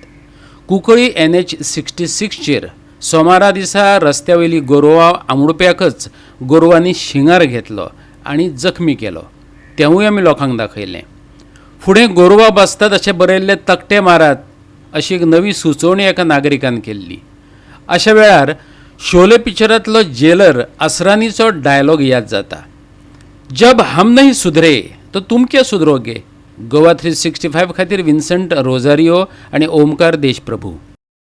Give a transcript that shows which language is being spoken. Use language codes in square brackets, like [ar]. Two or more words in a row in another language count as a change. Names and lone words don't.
[kok] कुंकळी NH66 चेर सोमारा दिसा रस्त्यावयली गोरवां आंबुडप्याकच गोरवांनी शिंगार घेतलो आनी जखमी केलो, तेंवूय आमी लोकांक दाखयलें। फुडें गोरवां बसतात अशें बरयल्ले तकटे मारात अशी एक नवी सुचोवणी एका नागरिकान केल्ली। अशा वेळार शोले पिक्चरांतलो जेलर असरानीचो डायलॉग याद जाता, [hi] जब हम नहीं सुधरे तो तुम क्या सुधरोगे। [kok] गोवा 365 खातीर विन्संट रोजारियो आनी ओमकार देशप्रभू।